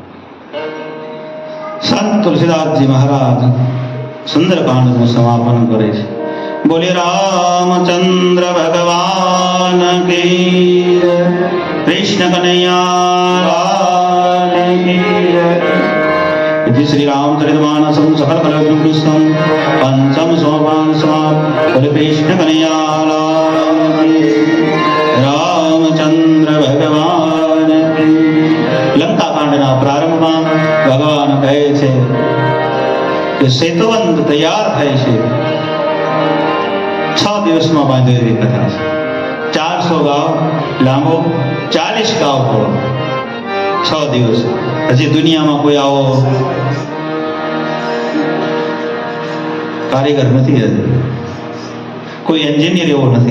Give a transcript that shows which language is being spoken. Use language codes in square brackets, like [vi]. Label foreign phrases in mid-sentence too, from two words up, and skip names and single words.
[gu] સંત તુલસીદાસજી મહારાજ સુંદરકાંડનું સમાપન કરે છે. [hi] बोली रामचंद्र भगवान की जय, कृष्ण कन्हैया लाल की जय. [sa] इति श्री रामचरितमानसं सकल कलयुगं पंचम सोपान समाप्त. [hi] बोले कृष्ण कन्हैया लाल की, रामचंद्र भगवान की. [gu] लंका कांडના પ્રારંભમાં ભગવાન કહે છે કે સેતુબંધ તૈયાર થાય છે. 6 દિવસમાં બાંધેલી કથા છે. 400 ગાવ લાંબો, 40 ગાવ પહોળો. 6 દિવસ. હજી દુનિયામાં કોઈ આવો કારીગર નથી, હજી કોઈ એન્જિનિયર એવો નથી.